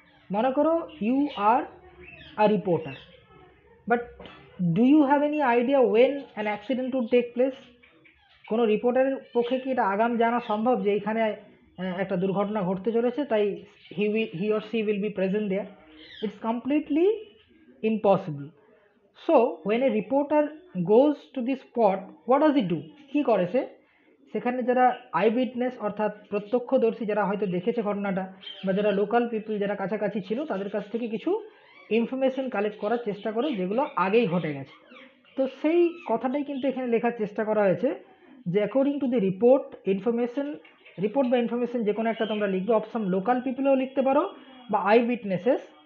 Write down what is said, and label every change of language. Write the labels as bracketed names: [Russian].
[Bangla] মনে করো [English] You are a reporter, but do you have any idea when an accident would take place? [Bangla] কোনো রিপোর্টারের পক্ষে কি এটা আগাম জানা সম্ভব যে এখানে একটা দুর্ঘটনা ঘটতে চলেছে, তাই [English] He or she will be present there? It's completely impossible. So when a reporter goes to the spot, what does he do? [Bangla] কি করে সে? সেখানে যারা আই উইটনেস অর্থাৎ প্রত্যক্ষদর্শী, যারা হয়তো দেখেছে ঘটনাটা, বা যারা লোকাল পিপল যারা কাছাকাছি ছিল, তাদের কাছ থেকে কিছু ইনফরমেশন কালেক্ট করার চেষ্টা করে যেগুলো আগেই ঘটে গেছে। তো সেই কথাটাই কিন্তু এখানে লেখার চেষ্টা করা হয়েছে যে [English] according to the report information, [Bangla] report বা ইনফরমেশন যে কোনো একটা তোমরা লিখবে, অফ সাম লোকাল পিপলও লিখতে পারো বা আই উইটনেসেস।